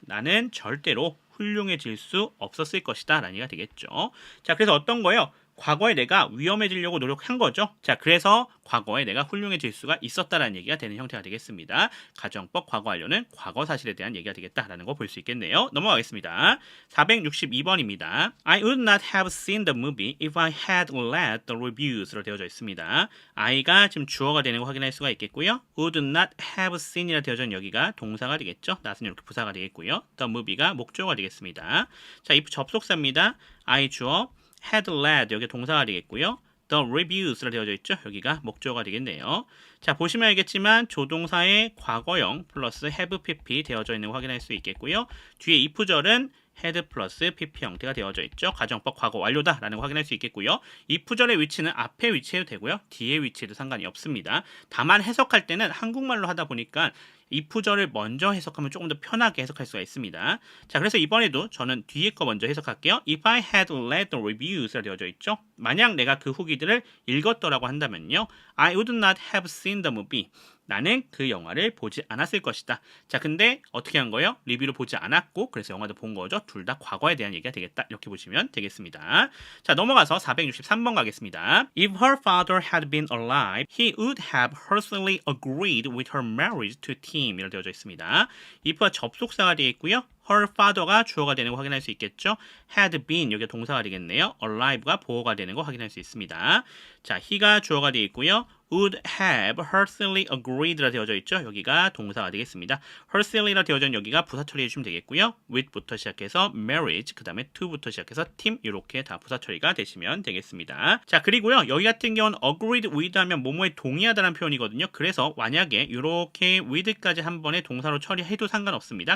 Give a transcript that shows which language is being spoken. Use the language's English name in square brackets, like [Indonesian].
[Korean] 나는 절대로 훌륭해질 수 없었을 것이다 라는 얘기가 되겠죠. 자, 그래서 어떤 거예요? 과거에 내가 위험해지려고 노력한 거죠. 자, 그래서 과거에 내가 훌륭해질 수가 있었다라는 얘기가 되는 형태가 되겠습니다. 가정법 과거 완료는 과거 사실에 대한 얘기가 되겠다라는 거 볼 수 있겠네요. 넘어가겠습니다. 462번입니다. [English] I would not have seen the movie if I had read the reviews [Korean] 로 되어져 있습니다. I가 지금 주어가 되는 거 확인할 수가 있겠고요. [English] would not have seen [Korean] 이라 되어져 있는 여기가 동사가 되겠죠. not은 이렇게 부사가 되겠고요. [English] the movie [Korean] 가 목적어가 되겠습니다. 자, if 접속사입니다. I 주어, [English] had read [Korean] 여기 동사가 되겠고요. [English] The reviews [Korean] 라 되어져 있죠. 여기가 목적어가 되겠네요. 자, 보시면 알겠지만 조동사의 과거형 플러스 have pp 되어져 있는 거 확인할 수 있겠고요. 뒤에 if절은 had 플러스 pp 형태가 되어져 있죠. 가정법 과거 완료다라는 거 확인할 수 있겠고요. if절의 위치는 앞에 위치해도 되고요. 뒤에 위치해도 상관이 없습니다. 다만 해석할 때는 한국말로 하다 보니까 if절을 먼저 해석하면 조금 더 편하게 해석할 수가 있습니다. 자, 그래서 이번에도 저는 뒤에 거 먼저 해석할게요. [English] If I had read the reviews [Korean] 라 되어져 있죠. 만약 내가 그 후기들을 읽었더라고 한다면요. [English] I would not have seen the movie. [Korean] 나는 그 영화를 보지 않았을 것이다. 자, 근데 어떻게 한 거예요? 리뷰를 보지 않았고 그래서 영화도 본 거죠. 둘 다 과거에 대한 얘기가 되겠다. 이렇게 보시면 되겠습니다. 자, 넘어가서 463번 가겠습니다. [English] If her father had been alive, he would have heartily agreed with her marriage to Tim. [Korean] 이렇게 되어져 있습니다. if가 접속사가 되어 있고요. [English] her father [Korean] 가 주어가 되는 거 확인할 수 있겠죠. [English] had been [Korean] 여기 동사가 되겠네요. alive가 보어가 되는 거 확인할 수 있습니다. 자, he가 주어가 되어 있고요. [English] would have heartily agreed라 [Korean] 되어져 있죠. 여기가 동사가 되겠습니다. heartily 되어져 있는 여기가 부사 처리해 주시면 되겠고요. with부터 시작해서 marriage, 그 다음에 to부터 시작해서 team 이렇게 다 부사 처리가 되시면 되겠습니다. 자, 그리고요. 여기 같은 경우는 [English] agreed with [Korean] 하면 뭐뭐에 동의하다는 표현이거든요. 그래서 만약에 이렇게 with까지 한 번에 동사로 처리해도 상관없습니다.